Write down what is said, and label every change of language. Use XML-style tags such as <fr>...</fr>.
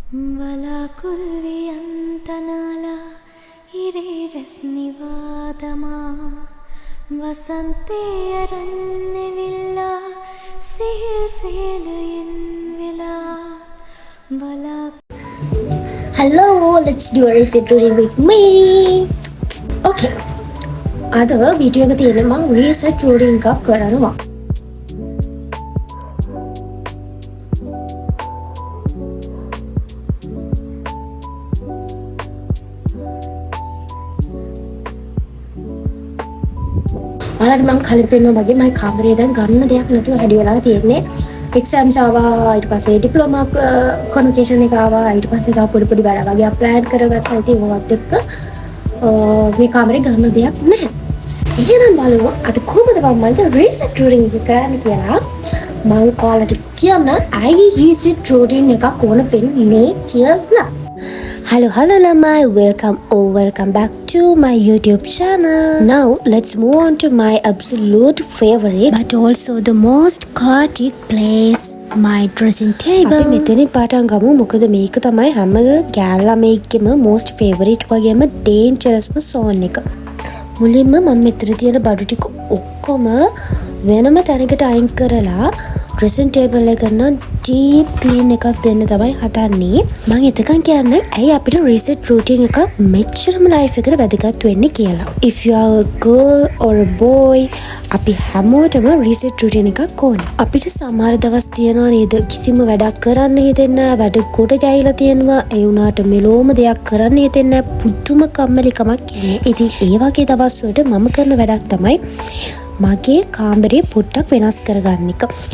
<si>වලාකුල්වි අන්තනාලා ඉරේ රැස්නිවාදමා වසන්තේ අරන්නෙවිල්ලා සිහිල් සේලයෙන් වෙලා බලා.</si> <en>Hello, let's do a reset reading with me. Okay.</en> <si>අද වීඩියෝ එක තියෙන්නේ මම reset reading එකක් කරනවා. ඔයාලට මම කලින් පෙන්නුවා වගේ මම කාමරේ දැන් ගන්න දෙයක් නැතුව හැඩි වෙලා තියෙන්නේ. එක්සෑම්ස් ආවා, ඊට පස්සේ ඩිප්ලෝමා කොන්වොකේෂන් එක ආවා, ඊට පස්සේ තව පොඩි පොඩි වැඩ වගේ ප්ලෑන් කරගත්තා. ඉතින් ඔයත් එක්ක මේ කාමරේ ගන්න දෙයක් නැහැ. එහෙනම් බලමු අද කොහොමද මම රීසෙට් රූටින් එක කරන්න කියලා. මම ඔයාලට කියන්න I රීසෙට් රූටින් එකක් ඕන වෙන්නේ කියලා.</si> <en>Hello lamai, welcome back to my YouTube channel. Now let's move on to my absolute favorite but also the most chaotic place, my dressing table.</en> <si>අපි මෙතනින් පටන් ගමු. මොකද මේක තමයි හැම ගෑල්ලාමේකෙම most favorite වගේම dangerousම zone එක. මුලින්ම මම මෙතන තියෙන බඩු ටික ඔක්කොම වෙනම තැනකට අයින් කරලා dressing table එක නම් deep clean එකක් දෙන්න තමයි හදන්නේ. මම එතකන් කියන්නේ ඇයි අපිට reset routine එක මෙච්චරම life එකට වැදගත් වෙන්නේ කියලා.</si> <en>If you are a girl or a boy,</en> <si>අපි හැමෝටම reset routine එකක් ඕනේ. අපිට සමහර දවස් තියනවා නේද කිසිම වැඩක් කරන්න හිතෙන්නේ නැහැ, වැඩ කොට ගෑවිලා තියෙනවා, ඒ වුණාට මෙලොවම දෙයක් කරන්න හිතෙන්නේ නැහැ, පුදුම කම්මැලිකමක් එන්නේ. ඉතින් ඒ වගේ දවස් වලට මම කරන වැඩක් තමයි මගේ කාමරේ පොඩ්ඩක් වෙනස් කරගන්න එක.</si>